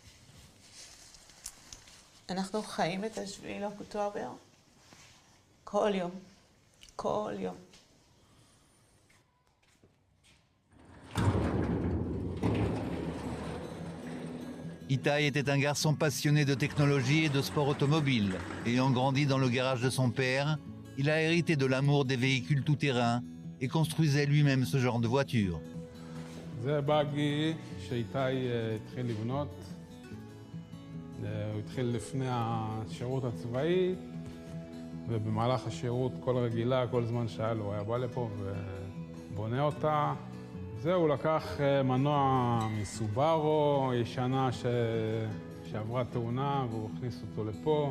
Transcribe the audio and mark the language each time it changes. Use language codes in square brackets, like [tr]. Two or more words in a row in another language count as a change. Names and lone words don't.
[he] אנחנו חיים את 7 לאוקטובר כל יום, כל יום. [fr] Itai était un garçon passionné de technologie et de sport automobile. Ayant grandi dans le garage de son père, il a hérité de l'amour des véhicules tout-terrain et construisait lui-même ce genre de voiture. [he] זה באגי שאיתי התחיל לבנות. הוא התחיל לפני השירות הצבאי, ובמהלך השירות כל רגילה, כל זמן שהיה לו, הוא היה בא לפה ובונה אותה. זהו, הוא לקח מנוע מסובארו, ישנה שעברה תאונה, והוא הכניס אותו לפה.